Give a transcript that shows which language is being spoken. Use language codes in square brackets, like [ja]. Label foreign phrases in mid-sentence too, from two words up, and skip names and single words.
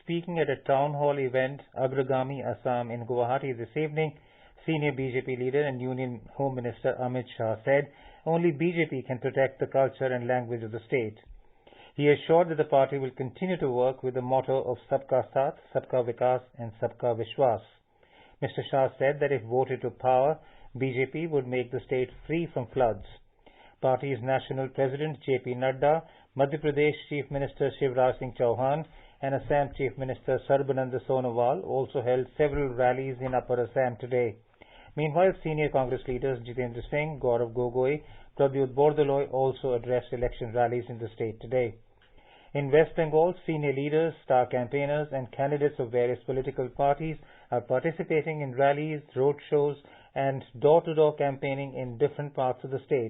[en] Speaking at a town hall event, Agragami Assam in Guwahati this evening, senior BJP leader and Union Home Minister Amit Shah said only BJP can protect the culture and language of the state. He assured that the party will continue to work with the motto of [hi] सबका साथ, सबका विकास [en] and [hi] सबका विश्वास. [en] Mr. Shah said that if voted to power, BJP would make the state free from floods. Party's national president JP Nadda, Madhya Pradesh Chief Minister Shivraj Singh Chauhan and Assam Chief Minister Sarbananda Sonowal also held several rallies in Upper Assam today. Meanwhile, senior Congress leaders Jitendra Singh, Gaurav Gogoi, Pradyut Bordoloi also addressed election rallies in the state today. In West Bengal, senior leaders, star campaigners and candidates of various political parties are participating in rallies, road shows and door-to-door campaigning in different parts of the state.